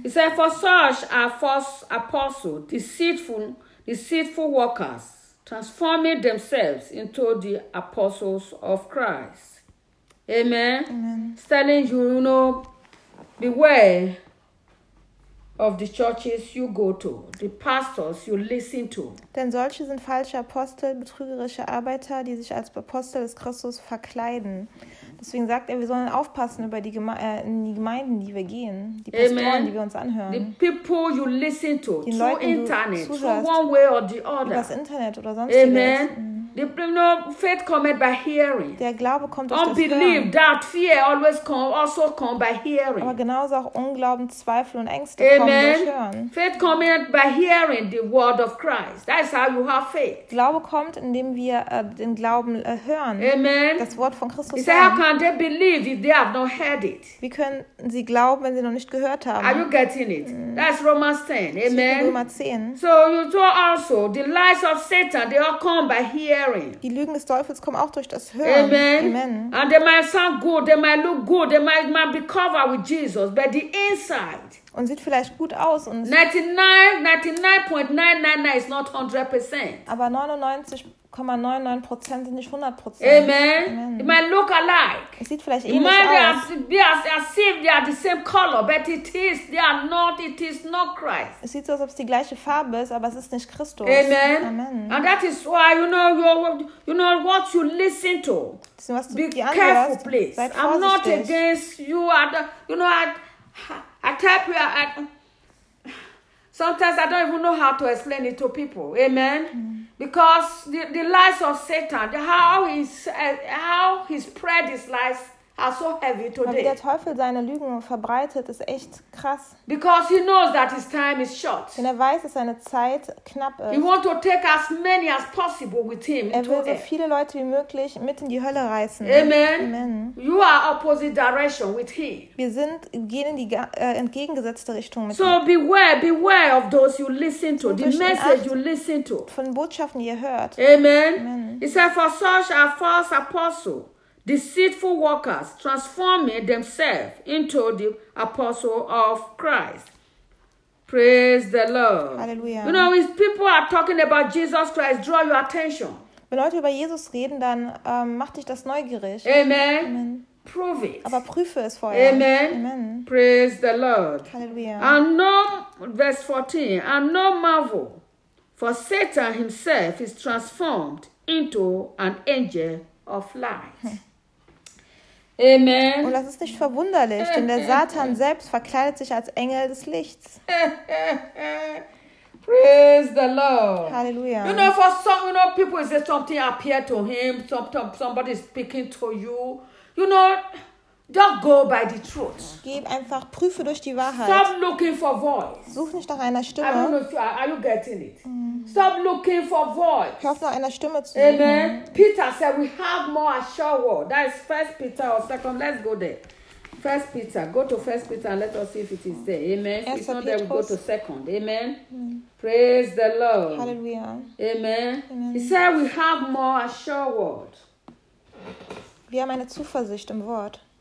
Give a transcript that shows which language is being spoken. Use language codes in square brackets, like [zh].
[en] He said, for such are false apostles, deceitful workers, transforming themselves into the apostles of Christ. Amen. Amen. Telling you, you know, beware of the churches you go to, the pastors you listen to. [de] Denn solche sind falsche Apostel, betrügerische Arbeiter, die sich als Apostel des Christus verkleiden. Deswegen sagt er, wir sollen aufpassen über die in die Gemeinden, die wir gehen, die Pastoren, [en] Amen. [de] Die wir uns anhören. [en] The people you listen to, [de] den [en] through [de] Leuten, [en] internet, [de] zuhörst, [en] through one way or the other. [de] Übers Internet oder sonst [en] Amen. The faith comes by hearing. [de] Der Glaube kommt durch [en] Unbelief, [de] das Hören. [en] Unbelief, doubt, fear always come, also come by hearing. [de] Aber genauso auch Unglauben, Zweifel und Ängste [en] Amen. [de] Kommen durch Hören. [en] Faith comes by hearing the word of Christ. That's how you have faith. [de] Glaube kommt, indem wir den Glauben hören. [en] Amen. [de] Das Wort von Christus. [en] Is how can they believe if they have not heard it? [de] Wie können sie glauben, wenn sie noch nicht gehört haben? [en] Are you getting it? That's Romans 10. Amen. [de] Römer 10. [en] So you saw also the lies of Satan. They all come by hearing. [de] Die Lügen des Teufels kommen auch durch das Hören. [en] Amen. Amen. And they might sound good, they might look good, they might be covered with Jesus, but the inside. [de] Und sieht vielleicht gut aus und [en] 99.999 is not 100%. [de] Aber 99.99% sind nicht 100%. [en] Amen. Amen. It might look alike. [de] Es sieht vielleicht ähnlich aus. [en] It might be as if they are the same color, but it is not Christ. [de] Es sieht so aus, als ob es die gleiche Farbe ist, aber es ist nicht Christus. [en] Amen. Amen. And that is why you know what you listen to. [de] Deswegen, was du, [en] be careful, please. I'm not against you. You know, I tell you, Sometimes I don't even know how to explain it to people. Amen. Mm-hmm. Because the lies of Satan, how he spread his lies are so heavy today. [de] Wie der Teufel seine Lügen verbreitet, ist echt krass. [en] Because he knows that his time is short. [de] Denn er weiß, dass seine Zeit knapp ist. [en] He wants to take as many as possible with him. [de] Er will so viele Leute wie möglich mit in die Hölle reißen. [en] Amen. Amen. You are opposite direction with him. [de] Wir sind gehen in die entgegengesetzte Richtung mit [en] so [de] ihm. [en] So beware of those you listen to, the message you listen to. [de] Von Botschaften, die ihr hört. [en] Amen. He said, for such a false apostle. Deceitful workers transforming themselves into the apostle of Christ. Praise the Lord. Hallelujah. You know, if people are talking about Jesus Christ, draw your attention. [de] Wenn Leute über Jesus reden, dann macht dich das neugierig. [en] Amen. Amen. Prove it. [de] Aber prüfe es vorher. [en] Amen. Amen. Praise the Lord. Hallelujah. And no, verse 14, and no marvel, for Satan himself is transformed into an angel of light. Amen. [de] Und das ist nicht verwunderlich, denn der Satan selbst verkleidet sich als Engel des Lichts. [en] Praise the Lord. Hallelujah. You know, for some, you know, people say something appeared to him, somebody speaking to you. You know, don't go by the truth. [de] Geh einfach, prüfe durch die Wahrheit. [en] Stop looking for voice. [de] Such nicht nach einer Stimme. [en] I don't know if you are you getting it? Stop looking for voice. [de] Hör auf, nach einer Stimme zu suchen. Amen. [en] Peter said, we have more assured word. That is 1 Peter or 2nd. Let's go there. 1 Peter. Go to 1 Peter and let us see if it is there. Amen. If it's not there, we go to 2nd. Amen. Praise the Lord. Hallelujah. Amen. He said, we have more assured word. [de] Wir haben eine Zuversicht im Wort.